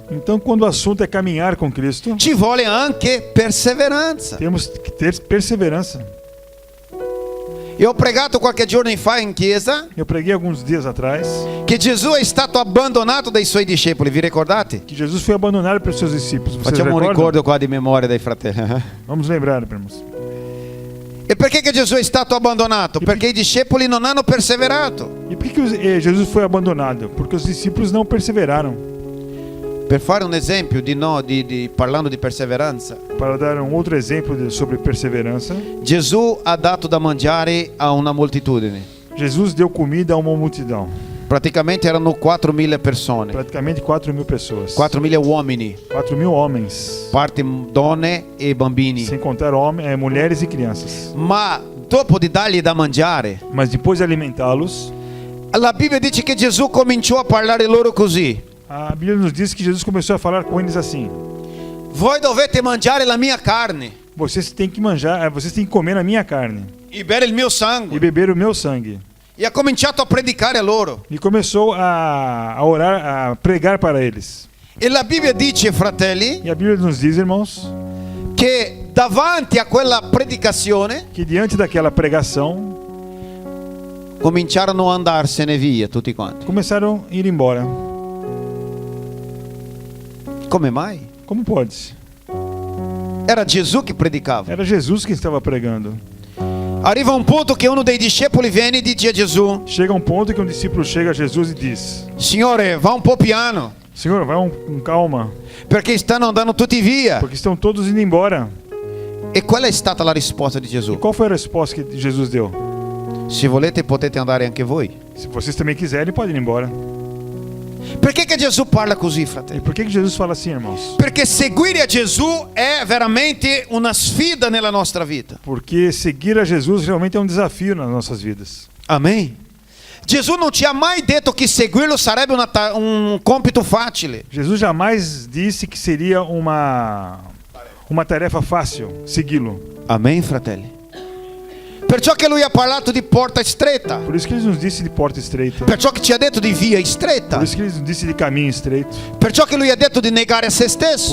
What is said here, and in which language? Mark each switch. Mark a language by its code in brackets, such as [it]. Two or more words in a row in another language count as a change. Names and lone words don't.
[pt] Então, quando o assunto é caminhar com Cristo, [it] ci vuole anche perseveranza. [pt] temos que ter perseverança. [it] Io ho pregato qualche giorno fa in chiesa [pt] Eu preguei alguns dias atrás [it] che Gesù è stato abbandonato dai suoi discepoli, vi ricordate? [pt] que Jesus foi abandonado pelos seus discípulos. Vocês [it] Facciamo un [pt] recordam? [it] ricordo qua di memoria dei fratelli. [pt] Vamos lembrar, irmãos. [it] E perché che Gesù è stato abbandonato? Perché i discepoli non hanno perseverato. [pt] E por que Jesus foi abandonado? Porque os discípulos não perseveraram. [it] Per fare un esempio parlando di perseveranza, [pt] Para dar um outro exemplo sobre perseverança, [it] Gesù ha dato da mangiare a una moltitudine. [pt] Jesus deu comida a uma multidão. [it] Praticamente erano 4.000 persone, [pt] Praticamente 4.000 pessoas. [it] 4.000 uomini, [pt] 4.000 homens. [it] parte donne e bambini. [pt] Sem contar mulheres e crianças. [it] Ma dopo di dargli da mangiare, [pt] Mas depois de alimentá-los, [it] la Bibbia dice che Gesù cominciò a parlare loro così: [pt] a Bíblia nos diz que Jesus começou a falar com eles assim: [it] voi dovete mangiare la mia carne [pt] vocês têm que vocês têm que comer a minha carne [it] e bere il mio [pt] e [it] sangue. [pt] beber o meu sangue. [it] E ha cominciato a predicare a loro. [pt] E começou a orar, a pregar para eles. [it] E la Bibbia dice, fratelli, [pt] E a Bíblia nos diz, irmãos, [it] che davanti a quella predicazione [pt] que diante daquela pregação [it] cominciarono a andarsene via tutti quanti. [pt] começaram a ir embora. [it] Come mai? [pt] Como pode? [it] Era Gesù che predicava. [pt] Era Jesus que estava pregando. [it] Arriva un punto che uno dei discepoli viene e dice a Gesù: [pt] Chega um ponto que um discípulo chega a Jesus e diz: [it] Signore, va un po' piano, [pt] Senhor, vai com calma, [it] perché stanno andando tutti via. [pt] porque estão todos indo embora. [it] E qual è stata la risposta di [pt] E [it] Gesù? [pt] qual foi a resposta que Jesus deu? [it] Se volete potete andare anche voi. [pt] Se vocês também quiserem, podem ir embora. [it] Perché che Gesù parla così, [pt] E [it] fratelli? [pt] por que Jesus fala assim, irmãos? [it] Perché seguire a Gesù è veramente una sfida nella nostra vita. [pt] Porque seguir a Jesus realmente é um desafio nas nossas vidas. [it] Amen. Gesù non ci ha mai detto che seguirlo sarebbe un compito facile. [pt] Jesus jamais disse que seria uma tarefa fácil segui-lo. [it] Amen, fratelli. Perciò che lui ha parlato di porta stretta. [pt] Por isso que ele nos disse de porta estreita. [it] Perciò che ci ha detto di via stretta. [pt] Por isso que ele nos disse de caminho estreito. [it] Perciò che lui ha detto di negare a se stesso.